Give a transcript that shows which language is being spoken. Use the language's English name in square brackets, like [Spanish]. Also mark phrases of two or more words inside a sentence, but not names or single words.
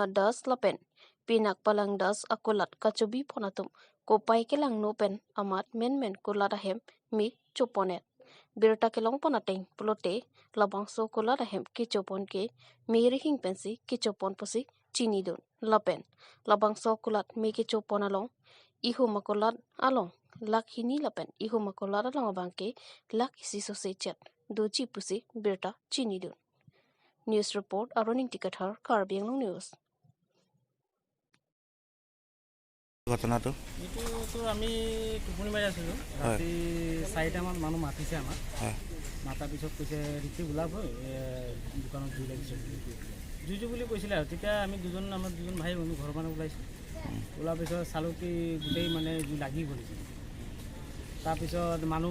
[Karbi] das lapen pinak palang das akulat kachubi ponatum kopai ke lang no pen amat men kulat ahem mi chuponet birta ke long ponateng plote labang so kulat ahem ki chupon ke mi rihing pensi ki chupon posi chini don lapen labang so kulat mi ki chupon along ihu makulat along lakhini lapen ihu makulat along abangke lakhi siso se chat doji pusi birta chini don. [English] News report [Karbi] aroning ticket har Karbi Anglong News. [Assamese] ঘটনাটো এইটো আমি টোপনি মাৰি আছিলোঁ ৰাতি 4টামান মানুহ মাতিছে আমাক মাতাৰ পিছত কৈছে ৰিক্সি ওলাব দোকানত জুই লাগিছে জুইটো বুলি কৈছিলে আৰু তেতিয়া আমি আমাৰ দুজন ভাই আমি ঘৰৰ মানুহ ওলাইছোঁ ওলোৱাৰ পিছত চালোঁ কি গোটেই মানে জুই লাগি গ'লিছে তাৰপিছত মানুহ